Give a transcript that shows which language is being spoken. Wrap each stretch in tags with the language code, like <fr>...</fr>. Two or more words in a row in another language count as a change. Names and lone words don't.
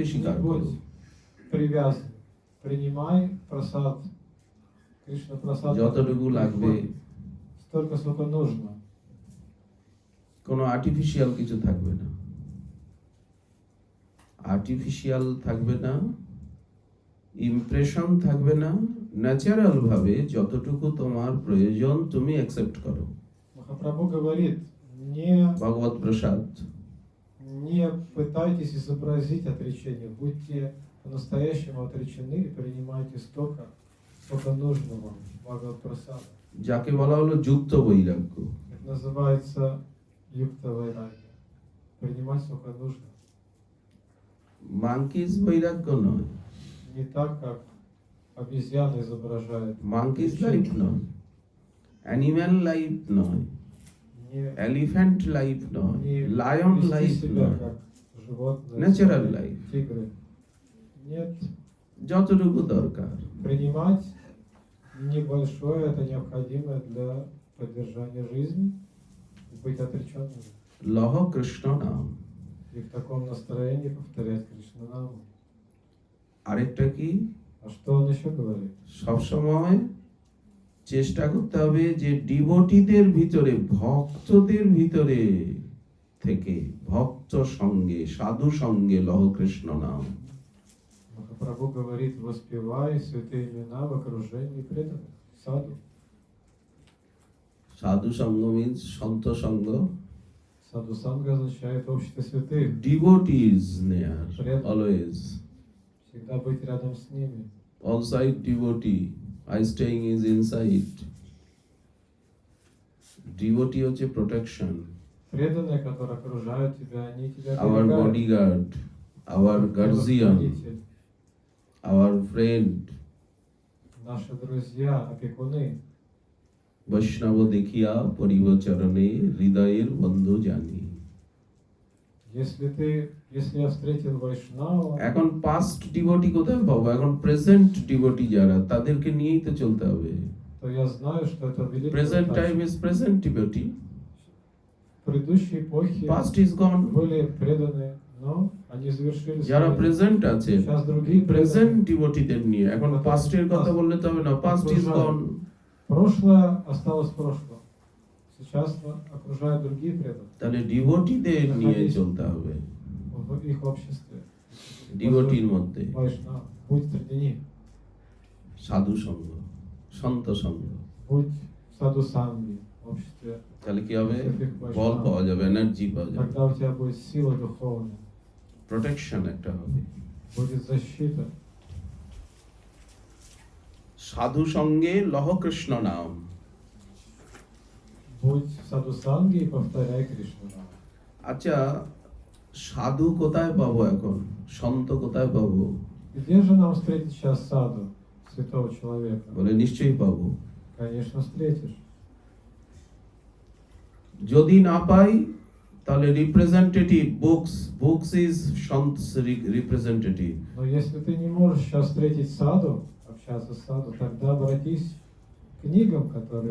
<ru>Не</ru> <bn>স্বীকার করো।</bn> <ru>будь привязан. Принимай просад. Кришна просад.</ru> <bn>যতটুকু লাগবে,</bn> <ru>Столько, сколько нужно.</ru> <bn>কোনো আর্টিফিশিয়াল কিছু থাকবে না, আর্টিফিশিয়াল থাকবে না, ইমপ্রেশন থাকবে না, ন্যাচারাল ভাবে যতটুকু তোমার প্রয়োজন তুমি অ্যাকসেপ্ট করো।</bn> <ru>Махапрабху говорит, не</ru> <bn>ভগবত প্রসাদ।</bn> <ru>Не пытайтесь изобразить отречение, будьте по-настоящему отречены и принимайте столько, сколько нужно вам, Бхагават-прасада.</ru> <bn>যাকে бলা হলো যুক্ত বৈরাগ্য।</bn> <ru>Это называется юкта вайрагья. Принимать сколько нужно.</ru> <bn>মাঙ্কিজ বৈরাগ্য নয়,</bn> <ru>Не так, как обезьяна изображает.</ru> <en>monkeys life</en> <bn>নয়,</bn> <en>animal life</en> <bn>নয়,</bn> <ru>Не,</ru> <en>elephant life</en> <bn>নয়,</bn> <ru>не</ru> <bn>লায়ন</bn> <ru>вести</ru> <bn>লাইফ</bn> <ru>себя</ru> <bn>নয়,</bn> <ru>как животное,</ru> <en>Natural</en> <ru>слоны,</ru> <en>life.</en> <ru>тигры. Нет,</ru> <bn>যতটুকু দরকার।</bn> <ru>принимать небольшое, это необходимое для поддержания жизни, и быть отреченным.</ru> <bn>লহ কৃষ্ণ নাম।</bn> <ru>И в таком настроении повторять Кришнанаму.</ru> <bn>আরেকটা কি?</bn> <ru>А что он еще говорит?</ru> <bn>সবসময় চেষ্টা করতে হবে যে ডিভোটিদের ভিতরে, ভক্তদের ভিতরে থেকে ভক্ত সঙ্গে, সাধু সঙ্গে লহ কৃষ্ণ নাম।</bn> <ru>Махапрабху говорит, воспевай святые имена в окружении преданных, саду.</ru> <bn>সাধু সঙ্গ মিন্স সন্ত সঙ্গ,</bn> <ru>Саду санга означает общество святых.</ru> <en>devotees near always.</en> <ru>Всегда быть рядом с ними.</ru> <en>Outside devotee, I staying is inside.</en> <bn>Devotee হচ্ছে protection,</bn> <ru>Преданные, которые окружают тебя, они тебя</ru> <en>our</en> <ru>оберегают.</ru> <en>bodyguard, our guardian,</en> <ru>Телохранитель,</ru> <en>our friend.</en> <ru>наши друзья, опекуны.</ru> <bn>বৈষ্ণব দেখিয়া পরিব চরণে হৃদয়ের বন্ধু জানি।</bn> <ru>Если я встретил Вайшнава,</ru> <bn>এখন</bn> <en>past devotee</en> <bn>কোথায় পাবো? এখন</bn> <en>present devotee</en> <bn>যারা, তাদেরকে নিয়েই তো চলতে হবে।</bn> <ru>то я знаю, что это великая</ru> <bn>প্রেজেন্ট</bn> <ru>удача.</ru> <en>time is present devotee,</en> <ru>В предыдущей эпохе</ru> <en>past is gone.</en> <ru>были преданы, но они завершили</ru> <bn>যারা</bn> <ru>свою-</ru> <bn>প্রেজেন্ট আছে,</bn> <ru>Сейчас другие</ru> <bn>প্রেজেন্ট</bn> <ru>преданы.</ru> <bn>ডিভোটিদের নিয়ে, এখন পাস্টের কথা বললে তো হবে না,</bn> <en>past is gone.</en> <ru>Прошлое осталось в прошлом. Сейчас окружают другие преданные</ru> <bn>তাহলে ডিভোটিদের নিয়ে চলতে হবে,</bn> <ru>в их обществе.</ru> <bn>ডিভোটির মধ্যে</bn> <ru>Вайшнав, будь среди них,</ru> <bn>সাধু সঙ্গ, সন্ত সঙ্গ।</bn> <ru>будь в саду санги, в обществе.</ru> <bn>তাহলে কি হবে? বল পাওয়া যাবে, এনার্জি পাওয়া যাবে।</bn> <ru>Тогда у тебя будет сила духовная.</ru> <bn>প্রোটেকশন একটা হবে।</bn> <ru>будет защита.</ru> <bn>সাধু সঙ্গে লহ কৃষ্ণ নাম।</bn> <ru>Будь в садхусанге и повторяй Кришну Нама.</ru> <bn>আচ্ছা, সাধু কোথায় পাবো এখন, সন্ত কোথায় পাবো?</bn> <ru>Где же нам встретить сейчас саду, святого человека?</ru> <bn>বলে নিশ্চয়ই পাবো।</bn> <ru>Конечно, встретишь.</ru> <bn>যদি না পাই তাহলে</bn> <en>representative books is saints representative.</en> <ru>Но если ты не можешь сейчас встретить саду, общаться с саду, тогда обратись к книгам, которые</ru>